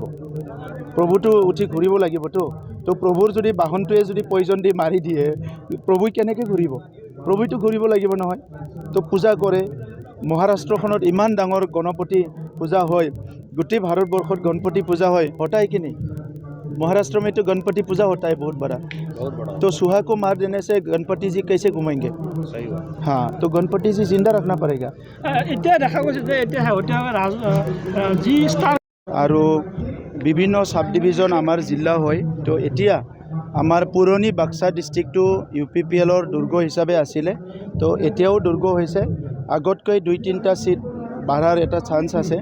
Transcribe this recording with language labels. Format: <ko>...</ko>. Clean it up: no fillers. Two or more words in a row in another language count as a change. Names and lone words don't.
<as>প্ৰভুটো উঠি ঘূৰিব লাগিবতো। তো প্ৰভুৰ যদি বাহনটোৱে যদি পয়জন দি মাৰি দিয়ে, প্ৰভু কেনেকৈ ঘূৰিব? প্ৰভুটো ঘূৰিব লাগিব নহয়। তো পূজা কৰে। মহাৰাষ্ট্ৰখনত ইমান ডাঙৰ গণপতি পূজা হয়, গোটেই ভাৰতবৰ্ষত গণপতি পূজা হয়,</as> <hi>होता है कि नहीं? महाराष्ट्र में तो गणपति पूजा होता है बहुत बड़ा। तो सुहा को मार देने से गणपति जी कैसे घूमेंगे? हाँ, तो गणपति जी जिंदा रखना पड़ेगा।</hi> <as>আৰু বিভিন্ন</as> <en>sub division</en> <as>আমাৰ জিলা হয়। তো এতিয়া আমাৰ পুৰণি বাক্সা ডিষ্ট্ৰিক্টটো UPPLৰ দুৰ্গ হিচাপে আছিলে, তো এতিয়াও দুৰ্গ হৈছে। আগতকৈ 2-3টা সিট বাঢ়াৰ এটা চান্স আছে।</as>